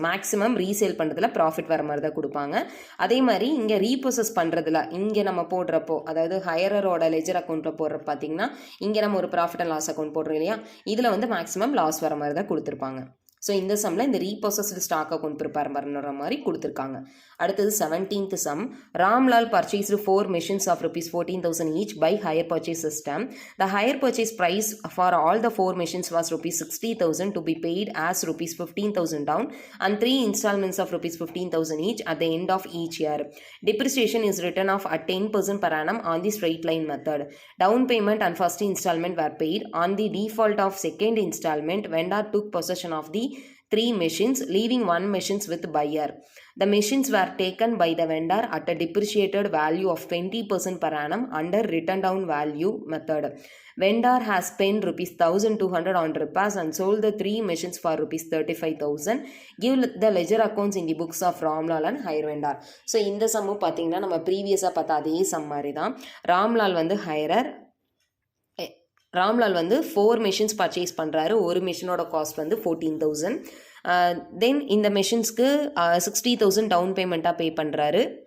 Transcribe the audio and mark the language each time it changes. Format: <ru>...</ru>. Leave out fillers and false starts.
<ta>Maximum resale பண்ணுறதுல profit வர மாதிரி தான் கொடுப்பாங்க. அதே மாதிரி இங்கே ரீபொசஸ் பண்ணுறதுல இங்கே நம்ம போடுறப்போ அதாவது ஹையரோட லெஜர் அக்கௌண்ட்டில் போடுற பார்த்தீங்கன்னா இங்கே நம்ம ஒரு ப்ராஃபிட் அண்ட் லாஸ் அக்கௌண்ட் போடுறோம் இல்லையா, இதில் வந்து மேக்ஸிமம் லாஸ் வர மாதிரி தான் கொடுத்துருப்பாங்க. ஸோ இந்த சம்மில் இந்த ரீபொசஸ்டு ஸ்டாக் அக்கௌண்ட் ப்ரிப்பேர் பண்ணுற மாதிரி கொடுத்துருக்காங்க. அடுத்தது 17th some.</ta> <en>Ramlal purchased 4 machines of rupees 14,000 each by hire purchase system. The hire purchase price for all the 4 machines was rupees 60,000 to be paid as rupees 15,000 down and 3 installments of rupees 15,000 each at the end of each year. Depreciation is written off at 10% per annum on the straight line method. Down payment and first installment were paid. On the default of second installment, vendor took possession of the 3 machines, leaving 1 machines with buyer. The machines were taken by the vendor at a depreciated value of 20% per annum under written down value method. Vendor has spent rupees 1,200 on repairs and sold the 3 machines for rupees 35,000. Give the ledger accounts in the books of Ramlal and hire vendor.</en> <ta>So இந்த சம்மு பார்த்தீங்கன்னா நம்ம ப்ரீவியஸாக பார்த்த அதே some மாதிரி தான். ராம்லால் வந்து ஹையரர், ராம்லால் வந்து 4 machines பர்ச்சேஸ் பண்ணுறாரு. ஒரு மிஷினோட காஸ்ட் வந்து 14,000. தென் இந்த மெஷின்ஸ்க்கு 60,000 டவுன் பேமெண்ட்டாக பே பண்ணுறாரு.</ta>